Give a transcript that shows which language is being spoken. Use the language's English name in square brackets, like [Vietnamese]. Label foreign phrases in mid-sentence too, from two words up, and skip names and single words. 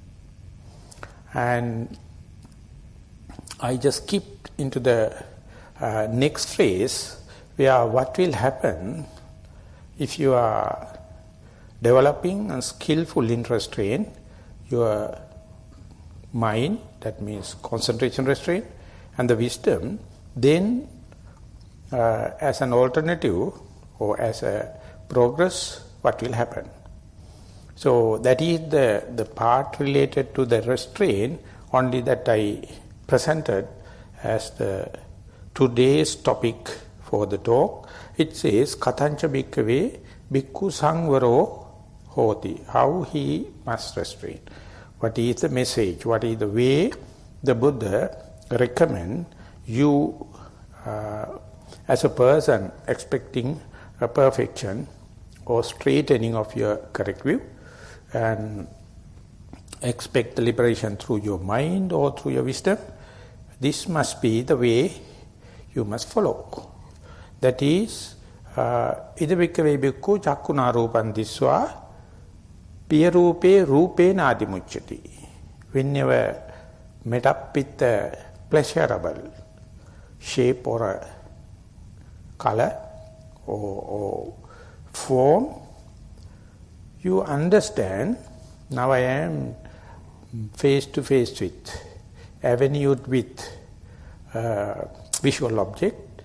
[English] And I just skipped into the next phase, where what will happen if you are developing a skillful interest restraint, your mind, that means concentration restraint, and the wisdom, then as an alternative or as a progress, what will happen? So that is the part related to the restraint, only that I presented as the today's topic for the talk. It says, [Pali] Katancha bhikkhave bhikkhu sangvaro hoti, [English] how he must restrain. What is the message? What is the way the Buddha recommend you as a person expecting a perfection or straightening of your correct view, and expect the liberation through your mind or through your wisdom? This must be the way you must follow. That is, [Pali] ida bhikkhave bhikkhu cakkuna rūpaṃ disvā piyarupe rūpena adimucchati. [English] Whenever met up with a pleasurable shape or a color or form, you understand, now I am face to face with, avenued with visual object.